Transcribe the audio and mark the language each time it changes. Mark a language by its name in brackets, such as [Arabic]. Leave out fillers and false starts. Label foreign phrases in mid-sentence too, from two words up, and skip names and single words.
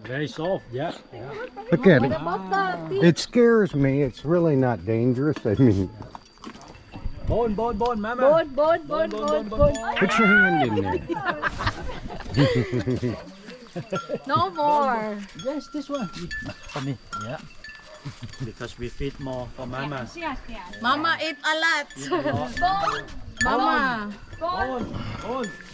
[English] Very soft, yeah. Look at it. About the It scares me. It's really not dangerous. I mean, Bone, mama. Bone. put your hand in there. No more. Yes, this one. For me, yeah. Because we feed more for mama. Mama eat a lot. Mama. Bone.